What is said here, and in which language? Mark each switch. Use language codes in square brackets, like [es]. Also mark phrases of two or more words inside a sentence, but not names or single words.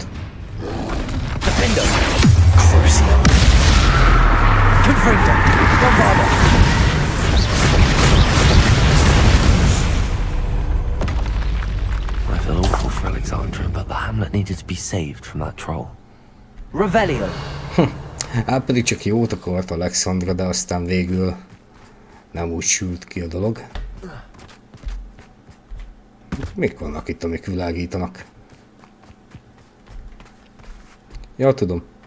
[la] Defender! Crucio! Confringo! Bombarda! [en] I feel awful for Alexandra, but the hamlet needed to be saved from that troll. [la] Revelio! [hu] Hát pedig csak jót akart Alexandra, de aztán végül nem úgy sült ki a dolog. Mik vannak itt, amik világítanak? Ja, tudom.